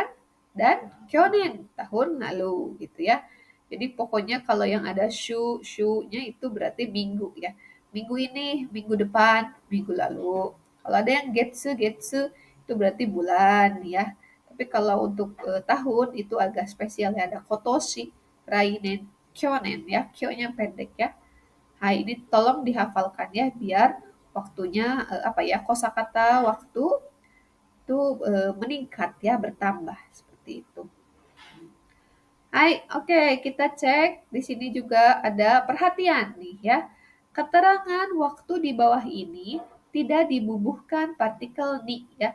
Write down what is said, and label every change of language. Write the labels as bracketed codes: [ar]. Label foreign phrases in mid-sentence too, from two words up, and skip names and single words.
[id] Dan kyonen, tahun lalu gitu ya. Jadi pokoknya kalau yang ada shu-nya itu berarti minggu ya. Minggu ini, minggu depan, minggu lalu. Kalau ada yang getsu itu berarti bulan ya. Tapi kalau untuk tahun itu agak spesial ya, ada [ja] 今年、来年、去年 [id] ya. Kyo-nya pendek ya. Nah, ini tolong dihafalkan ya biar waktunya apa ya, kosakata waktu itu meningkat ya, bertambah seperti itu. Hai, oke, kita cek. Di sini juga ada perhatian nih ya. Keterangan waktu di bawah ini tidak dibubuhkan partikel ni ya.